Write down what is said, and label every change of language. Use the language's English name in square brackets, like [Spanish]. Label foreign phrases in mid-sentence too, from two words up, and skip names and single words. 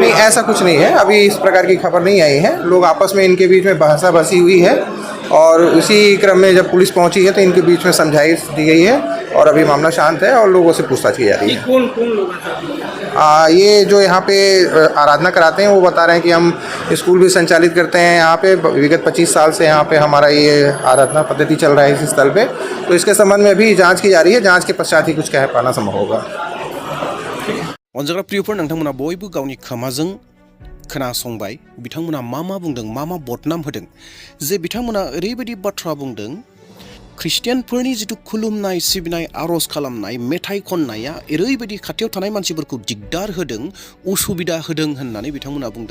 [Hindi] नहीं, ऐसा कुछ नहीं है, अभी इस प्रकार की खबर नहीं आई है। लोग आपस में इनके बीच में बहसाबहसी हुई है और उसी क्रम में जब पुलिस पहुंची है तो इनके बीच में समझाइश दी गई है और अभी मामला शांत है और लोगों से पूछताछ की जा रही है। कौन लोग ये जो यहाँ पे आराधना कराते हैं वो बता रहे हैं कि हम स्कूल भी संचालित करते हैं यहाँ पे, विगत 25 साल से यहाँ पे हमारा ये आराधना पद्धति चल रहा है इस स्थल पे, तो इसके संबंध में भी जांच की जा रही है। जांच के पश्चात ही कुछ कह पाना संभव होगा। [Bodo] अनजाग्रा प्रियफोर नोंथांमोना बयबो गावनि खोमाजों खोनासंबाय बिथांमोना मा बुंदों, मा बदनाम होदों, जे बिथांमोना ओरैबायदि बाथ्रा बुंदों ख्रिस्टियानफोरनि जिथु खुलुमनाय सिबिनाय आरज खालामनाय मेथाइ खननाया ओरैबायदि खाथियाव थानाय मानसिफोरखौ दिगदार होदों, उसुबिदा होदों होननानै बिथांमोना बुंदों।